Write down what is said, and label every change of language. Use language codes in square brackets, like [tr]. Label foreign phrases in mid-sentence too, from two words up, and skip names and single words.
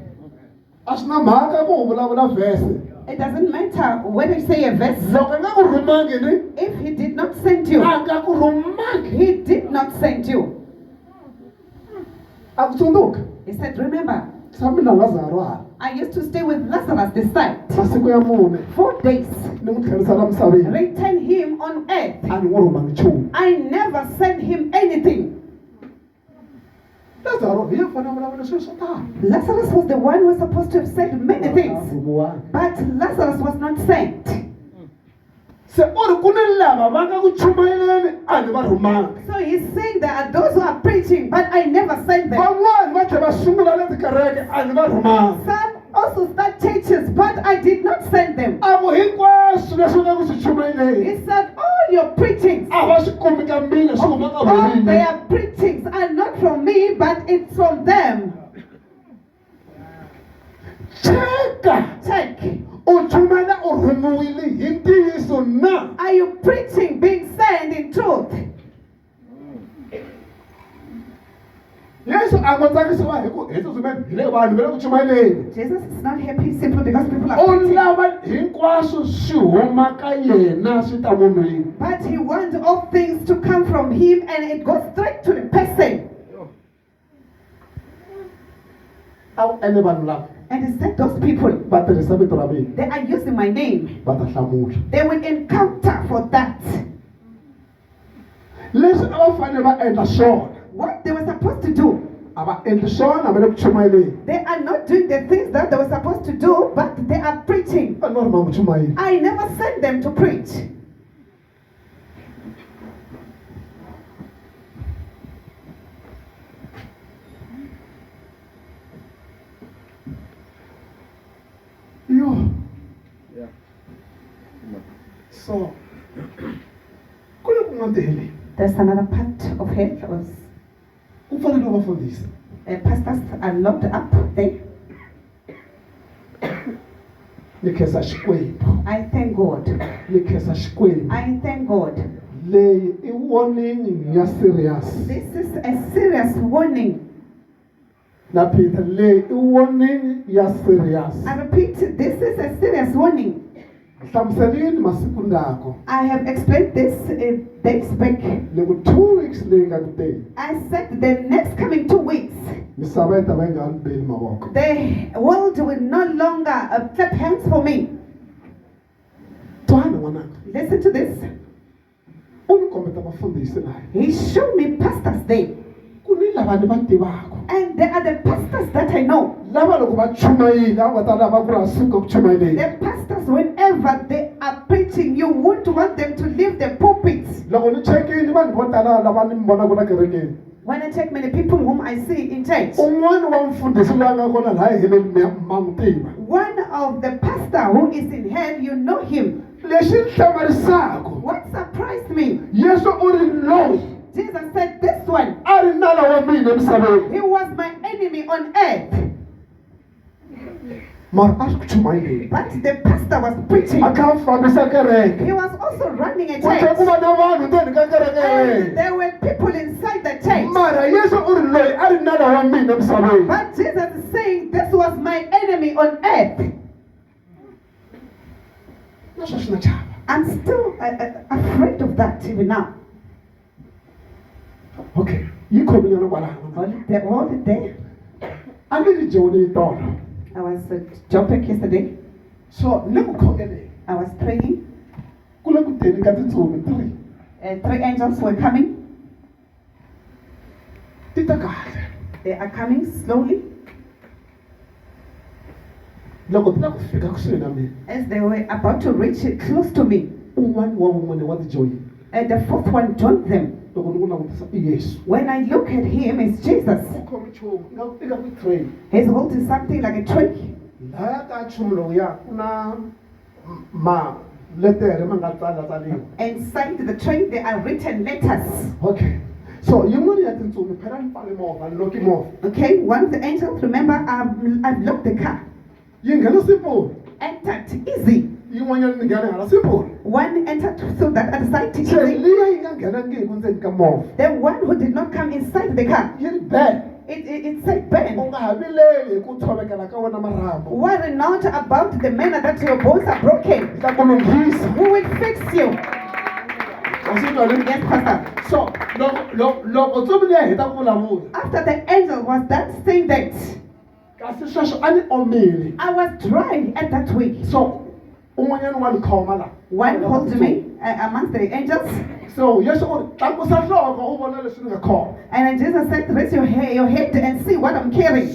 [en] It doesn't matter whether you say a verse. If he did not send you, he did not send you. He said, remember, I used to stay with Lazarus this side. [ts] masiku ya mune [en] 4 days. [ts] ni n'wi tlherisela misaveni [en] Return him on earth. [ts] a ni n'wi rhuma nchumu. [en] I never sent him anything. [ts] Lazaro hi yena a vulavula swilo swo tala. [en] Lazarus was the one who was supposed to have said many things. [ts] Rhumiwanga. [en] But Lazarus was not sent. [ts] Se u ri ku ni lava va nga ku chumayeleni a ni va rhumanga. [en] So he's saying there are those who are preaching, but I never sent them. [ts] Van'wani va tlhela va sungula le tikereke a ni va rhumanga. [en] Some also start churches, but I did not send them. [ts] A vo hinkwaswo leswi nga ku swi chumayeleni. [en] He said, all your preachings, [ts] A va swi kumi ka mina swi huma ka [en] all [ts] vona. [en] their preachings are not from me, but it's from them. [ts] Cheka. [en] Check. [ts] U chumela u rhumiwile hi ntiyiso na. [en] Are you preaching, being sent in truth? [ts] Yesu a ngo tsakisiwa hi ku Yesu swimene hi le vanhu va le ku chumayeleni. [en] Jesus is not happy simply because people are [ts] U [en] preaching. [ts] lava hinkwaswo swi huma ka yena swi ta munhwini. [en] But he wants all things to come from him and it goes straight to the person. [ts] A wu ene vanhu lava [en] And he said those people, [ts] va tirhisa vito ra mina [en] they are using my name. [ts] va ta hlamula. [en] They will encounter for that. [ts] Leswi a va fanele va endla swona [en] What they were supposed to do, [ts] a va endli swona va le ku chumayeleni. [en] they are not doing the things that they were supposed to do, but they are preaching. [ts] Va ni va rhuma ku chumayela. [en] I never sent them to preach. [ts] Yo. [en] Yeah. [ts] So ku le kun'wana tihele [en] There's another part of hell. [ts] ku fanele va fundisa. [en] Pastors are locked up there. [ts] Ni khensa Xikwembu. [en] I thank God. [ts] Ni khensa Xikwembu. [en] I thank God. [ts] Leyi i warning ya serious. [en] This is a serious warning. [ts] Na Peter leyi i warning ya serious. [en] I repeat, this is a serious warning. [ts] Hlamuselini masiku ndako. [en] I have explained this days back. [ts] Loko 2 weeks leyi nga ku teni. [en] I said the next coming 2 weeks, [ts] Misava yi ta va yi nga ni beli mavoko. [en] the world will no longer clap hands for me. [ts] Twana n'wananga. [en] Listen to this. [ts] U ni kombeta vafundhisi laha. [en] He showed me pastors there. [ts] Ku ni lava ni va tivaka. [en] And they are the pastors that I know. [ts] Lava loko va chumayile a va ta lava ku ri a suka ku chumayeleni. [en] The pastors, whenever they are preaching, you won't want them to leave the pulpits. [ts] Loko ni chekini vanhu vo tala lava ni mi vonaka la kerekeni. [en] When I check many people whom I see in church, [ts] Un'wana wa mfundhisi loyi a nga kona laha heleni ma n'wi tiva. [en] one of the pastor who is in hell, you know him. [ts] Lexi ni hlamarisaka. [en] What surprised me, [ts] Yesu u ri loyi [en] Jesus said this one, [ts] a ri nala wa mina emisaveni. [en] he was my enemy on earth. [ts] Mara a swi ku chumayeleni. [en] But the pastor was preaching. [ts] A kha a fambisa kereke. [en] He was also running a [ts] Ku tlhela ku [en] church. [ts] va na vanhu ndzeni ka kereke ya [en] And [ts] yena. [en] there were people inside the church. [ts] Mara Yesu u ri loyi a ri nala wa mina emisaveni. [en] But Jesus is saying, this was my enemy on earth. [ts] Na sweswi na chava. [en] I'm still afraid of that even now. [ts] Okay. Yi khominyana kwalano. [en] All the day. [ts] A ni ri joni yi tolo. [en] I was at Joburg yesterday. [ts] So ni ku khongeleni. [en] I was praying. [ts] Ku le ku teni ka tintsumi 3. [en] 3 angels were coming. [ts] Ti ta kahle. [en] They are coming slowly. [ts] Loko ti la ku fika kusuhi na mina. [en] As they were about to reach close to me. [ts] Un'wana wa vumune wa tijoyini. [en] And the fourth one joined them. [ts] Loko ni ku langutisa i Yesu. [en] When I look at him, it's Jesus. [ts] U khomi nchumu i nga ku train. [en] He's holding something like a tree. [ts] Laya ka nchumu lowuya ku na maletere ma nga tsalatsariwa. [en] Inside the tree, there are written letters. Okay. [ts] So yin'wana ya tintsumi phela ni pfale movha ni loki movha. [en] Okay, one of the angels, remember, I've locked the car. [ts] Yi nghena simple. [en] Entered easy. [ts] Yin'wanyana ni nghena hala simple. [en] One entered through that other side [ts] Se [en] easy. [ts] liya yi nga nghenangihi ndzeni ka movha. [en] The one who did not come inside the car, [ts] Yi ri bad. [en] it said [ts] U Ben. nga ha vileli hi ku tshovekela ka wena marhambu. [en] Worry not about the manner that your bones are broken. [ts] Hi ta ku lunghisa. [en] Who will fix you? [ts] Wa swi twa le? [en] Yes, Pastor. [ts] So loko ntsumi liya heta ku vulavula. [en] After the angel was done saying that, I was dry at that week. So one called me amongst the angels. So yes, and then Jesus said, raise your head and see what I'm carrying.